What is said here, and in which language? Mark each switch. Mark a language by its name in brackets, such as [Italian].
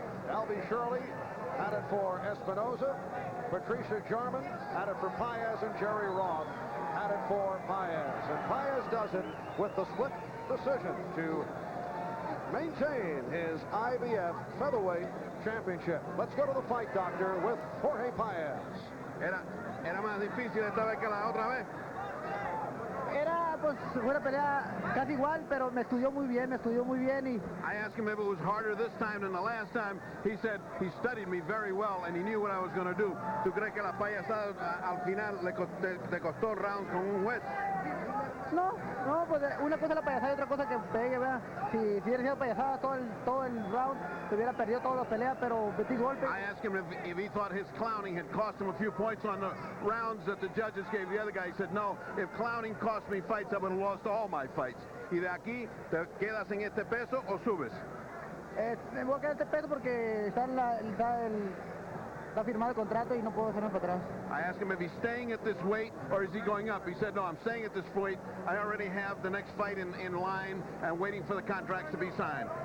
[English] Albie Shirley had it for Espinoza. Patricia Jarman had it for Paez, and Jerry Roth had it for Paez. And Paez does it with the split decision to maintain his IBF featherweight championship. Let's go to the fight, doctor, with Jorge Paez. [Spanish] Era más difícil esta vez que la otra vez. Era pues una pelea casi igual, pero me estudió muy bien y [English] I asked him if it was harder this time than the last time. He said he studied me very well and he knew what I was going to do. [Spanish] ¿Tú crees que la payasada al final le costó rounds con un juez? no, pues una cosa es la payasada y otra cosa que pegue, ¿verdad? Si hubiera sido payasada todo el round, se hubiera perdido toda la pelea, pero metí golpe. [English] I asked him if he thought his clowning had cost him a few points on the rounds that the judges gave the other guy. He said, no, if clowning cost me fights, I would have lost all my fights. [Spanish] Y de aquí, ¿te quedas en este peso o subes? Me voy a quedar este peso porque está firmado el contrato y no puedo hacerme para atrás. [English] I asked him if he's staying at this weight or is he going up. He said, no, I'm staying at this weight. I already have the next fight in line and waiting for the contracts to be signed.